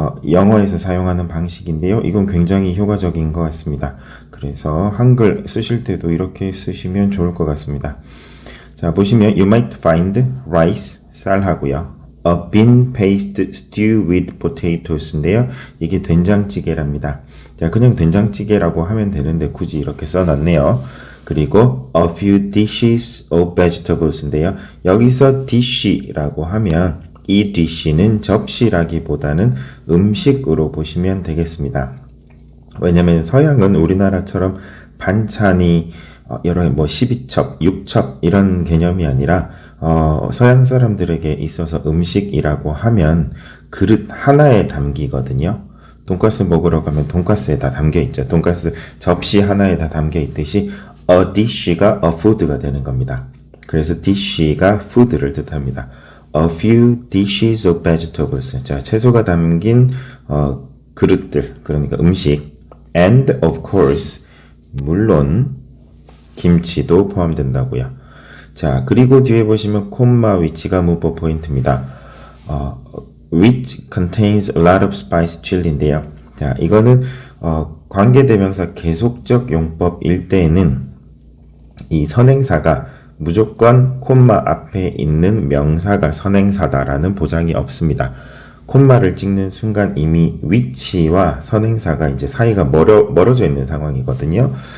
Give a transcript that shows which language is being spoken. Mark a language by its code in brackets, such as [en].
[ko] 영어에서 사용하는 방식인데요. 이건 굉장히 효과적인 것 같습니다. 그래서 한글 쓰실 때도 이렇게 쓰시면 좋을 것 같습니다. 자, 보시면 [en] you might find rice, [ko] 쌀하고요. [en] A bean paste stew with potatoes인데요. [ko] 이게 된장찌개랍니다. 자, 그냥 된장찌개라고 하면 되는데 굳이 이렇게 써놨네요. [en] 그리고 a few dishes of vegetables인데요. [ko] 여기서 dish라고 하면 이 dish는 접시라기보다는 음식으로 보시면 되겠습니다. 왜냐면 서양은 우리나라처럼 반찬이 여러 12첩, 6첩 이런 개념이 아니라 서양 사람들에게 있어서 음식이라고 하면 그릇 하나에 담기거든요. 돈가스 먹으러 가면 돈가스에 다 담겨 있죠. 돈가스 접시 하나에 다 담겨 있듯이 a dish가 a food가 되는 겁니다. 그래서 dish가 food를 뜻합니다. [en] A few dishes of vegetables. [ko] 자, 채소가 담긴 그릇들, 그러니까 음식. [en] And of course, [ko] 물론 김치도 포함된다고요. 자, 그리고 뒤에 보시면 콤마 위치가 문법 포인트입니다. [en] which contains a lot of spice chili인데요. [ko] 자, 이거는 관계대명사 계속적 용법일 때에는 이 선행사가 무조건 콤마 앞에 있는 명사가 선행사다라는 보장이 없습니다. 콤마를 찍는 순간 이미 위치와 선행사가 이제 사이가 멀어져 있는 상황이거든요.